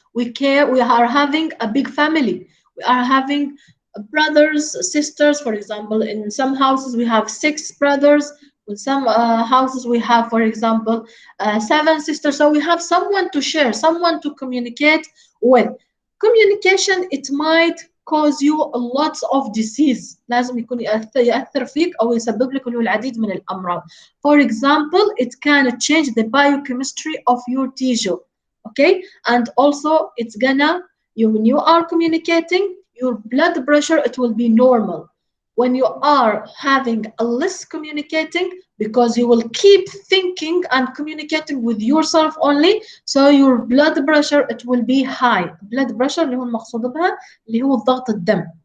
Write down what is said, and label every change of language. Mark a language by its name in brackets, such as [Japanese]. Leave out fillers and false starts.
[English] We care, we are having a big family. We are having brothers, sisters, for example. In some houses, we have 6 brothers. In some houses, we have, for example, 7 sisters. So we have someone to share, someone to communicate with. Communication, it might cause you a lot of disease. [Arabic] لازم يكون يأثر فيك أو يسبب لك العديد من الأمراض. [English] For example, it can change the biochemistry of your tissue. Okay, and also it's gonna, when you are communicating, your blood pressure, it will be normal. When you are having a less communicating, because you will keep thinking and communicating with yourself only, so your blood pressure, it will be high. [Arabic] Blood pressure اللي هو المقصود بها اللي هو ضغط الدم.